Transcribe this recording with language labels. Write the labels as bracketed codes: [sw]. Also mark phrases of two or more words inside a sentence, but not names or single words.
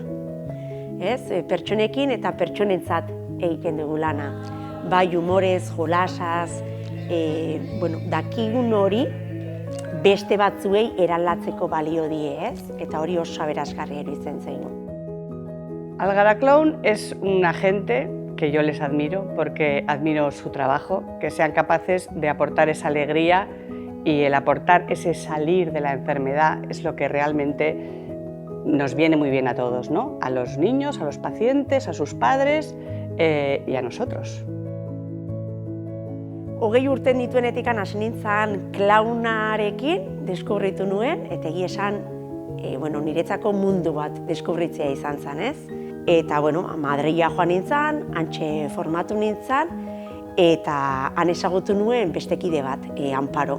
[eu] Pertsonekin eta pertsonentzat egiten dugu lana. Bai humorez, jolasaz, dakigun hori beste batzuei eraldatzeko balio die, eta hori oso aberasgarria iruditzen zaigu. [es] Algara Clown es un agente que yo les admiro porque admiro su trabajo, que sean capaces de aportar esa alegría y el aportar ese salir de la enfermedad es lo que realmente nos viene muy bien a todos, ¿no? A los niños, a los pacientes, a sus padres y a nosotros. [eu] 20 urte nituenetik hasi nintzen klaunarekin deskubritu nuen, eta egia esan, niretzako mundu bat deskubritzea izan zen, ez? Eta, Madrila joan nintzen, hantxe formatu nintzen, eta han ezagutu nuen bestekide bat, Amparo.